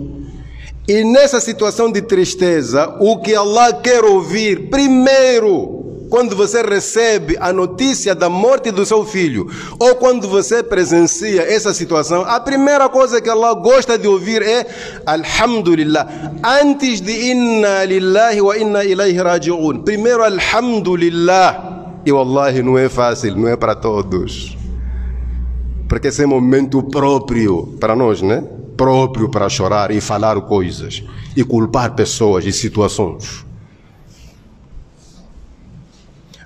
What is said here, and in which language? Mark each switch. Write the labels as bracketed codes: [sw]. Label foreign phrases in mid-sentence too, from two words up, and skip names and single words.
[pt] E nessa situação de tristeza, o que Allah quer ouvir primeiro, quando você recebe a notícia da morte do seu filho, ou quando você presencia essa situação, a primeira coisa que Allah gosta de ouvir é alhamdulillah. Antes de [ar] إنا لله وإنا إليه راجعون. [pt] Primeiro alhamdulillah. E wallahi não é fácil, não é para todos. Porque esse é momento próprio para nós, né? Próprio para chorar e falar coisas e culpar pessoas e situações.